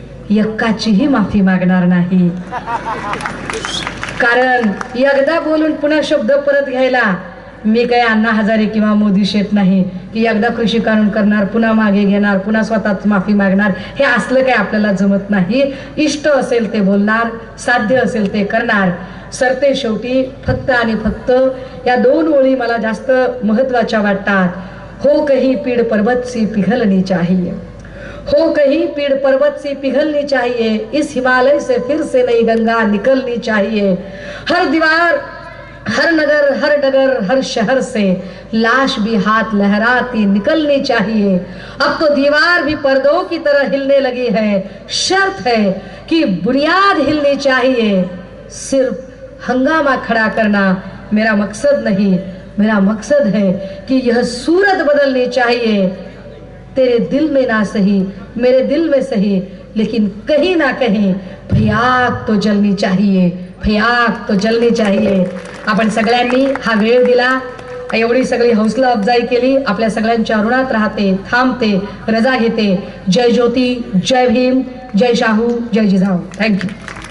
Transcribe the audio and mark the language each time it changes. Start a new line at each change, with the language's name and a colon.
Marathi: एक्काचीही माफी मागणार नाही. कारण एकदा बोलून पुन्हा शब्द परत घ्यायला मी काही अण्णा हजारे किंवा मोदी शेठ नाही की एकदा कृषी कानून करणार पुन्हा मागे घेणार पुन्हा स्वतःच माफी मागणार. हे असलं काही आपल्याला जमत नाही. इष्ट असेल ते बोलणार, साध्य असेल ते करणार. सरते शेवटी फक्त आणि फक्त या 2 ओळी मला जास्त महत्वाच्या वाटतात.
Hindi: हो कहीं पीड़ पर्वत सी पिघलनी चाहिए, हो कहीं पीड़ पर्वत सी पिघलनी चाहिए, इस हिमालय से फिर से नई गंगा निकलनी चाहिए. हर दीवार, हर नगर, हर डगर, हर शहर से लाश भी हाथ लहराती निकलनी चाहिए. अब तो दीवार भी पर्दों की तरह हिलने लगी है. शर्त है कि बुनियाद हिलनी चाहिए. सिर्फ हंगामा खड़ा करना मेरा मकसद नहीं. मेरा मकसद है कि यह सूरत बदलनी चाहिए. तेरे दिल में ना सही, मेरे दिल में सही, लेकिन कहीं ना कहीं भयाग तो जलनी चाहिए, भयाग तो जलनी चाहिए.
Marathi: आपण सगळ्यांनी हा वेळ दिला, एवढी सगळी हौसला अफजाई केली. आपल्या सगळ्यांच्या ऋणात राहते, थांबते, रजा घेते. जय ज्योती, जय भीम, जय शाहू, जय जिजाऊ. थँक्यू.